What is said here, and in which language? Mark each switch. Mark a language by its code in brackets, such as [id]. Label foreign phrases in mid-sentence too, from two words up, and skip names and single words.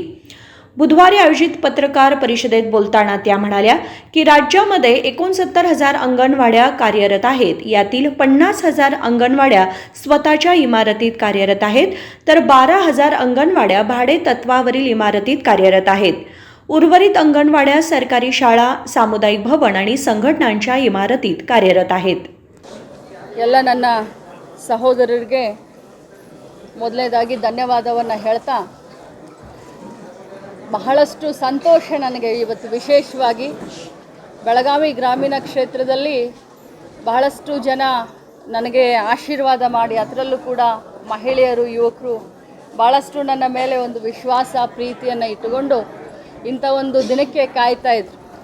[mr] बुधवारी आयोजित पत्रकार परिषदेत बोलताना त्या म्हणाल्या की राज्यामध्ये 69,000 अंगणवाड्या कार्यरत आहेत। यातील 50,000 अंगणवाड्या स्वतःच्या इमारतीत कार्यरत आहेत, तर 12,000 अंगणवाड्या भाडे तत्वावरील इमारतीत कार्यरत आहेत। उर्वरित अंगणवाड्या सरकारी शाळा, सामुदायिक भवन आणि संघटनांच्या इमारतीत कार्यरत आहेत। [kn] ಎಲ್ಲ ನನ್ನ ಸಹೋದರರಿಗೆ ಮೊದಲನೇದಾಗಿ ಧನ್ಯವಾದವನ್ನು ಹೇಳ್ತಾ ಬಹಳಷ್ಟು ಸಂತೋಷ ನನಗೆ ಇವತ್ತು ವಿಶೇಷವಾಗಿ ಬೆಳಗಾವಿ ಗ್ರಾಮೀಣ ಕ್ಷೇತ್ರದಲ್ಲಿ ಬಹಳಷ್ಟು ಜನ ನನಗೆ ಆಶೀರ್ವಾದ ಮಾಡಿ ಅದರಲ್ಲೂ ಕೂಡ ಮಹಿಳೆಯರು ಯುವಕರು ಬಹಳಷ್ಟು ನನ್ನ ಮೇಲೆ ಒಂದು ವಿಶ್ವಾಸ ಪ್ರೀತಿಯನ್ನು ಇಟ್ಟುಕೊಂಡು ಇಂಥ ಒಂದು ದಿನಕ್ಕೆ ಕಾಯ್ತಾ ಇದ್ರು।